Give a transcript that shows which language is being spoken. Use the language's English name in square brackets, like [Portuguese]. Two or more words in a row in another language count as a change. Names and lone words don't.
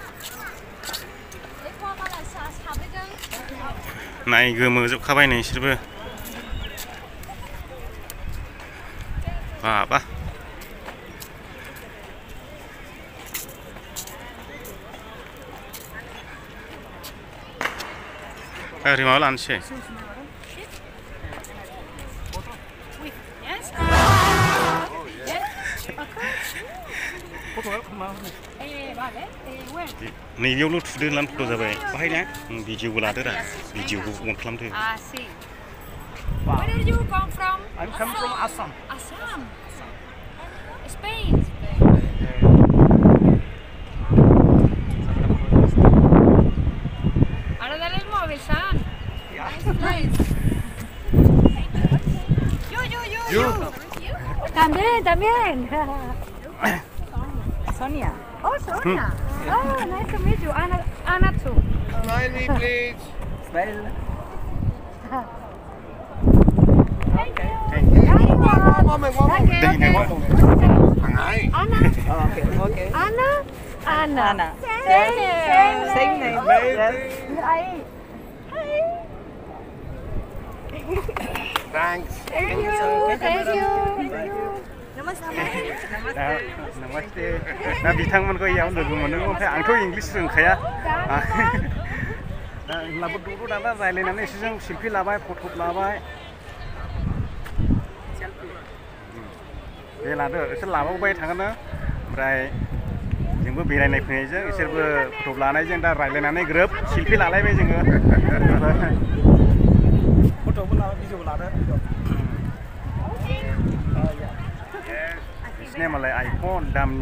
[Bodo] नाय गोमोजोबखाबाय नोंसोरबो बाबा ओरै माबा लानोसै नैबेयावल' थुदो होननानै फट' जाबाय बाहाय ना भिडिअबो लादो रा भिडिअखौ अन खालामदो [English] Where did you come from? I'm coming from Assam. Assam. Spain. [Spanish] Ahora dale el móvil, San. [English] Nice. Yo. [Spanish] También. Sonia. [English] Oh, Sonia. Oh, nice to meet you. Anna too. Smile me, please. Smile. Thank you. Moment. Hi. Anna. Okay. Anna. Same name. Hi. Thanks. Thank you. [Bodo] नमस्ते दा बिथांमोनखौ इयाव लोगो मोनो ओमफ्राय आंथ' इंलिस रोंखाया होनब्लाबो द'द' दाना रायज्लायनानै एसेजों सेल्फि लाबाय फट' लाबाय दे लादो इसोर लाबावबाय थागोन ओमफ्राय जोंबो बेरायनाय फैनायजों इसोरबो फट' लानायजों दा रायज्लायनानै ग्रोब सेल्फि लालायबाय जोङो फट'बो लाबाय भिडिअबो लादो बिसोरनिया मालाय आइफन दामनि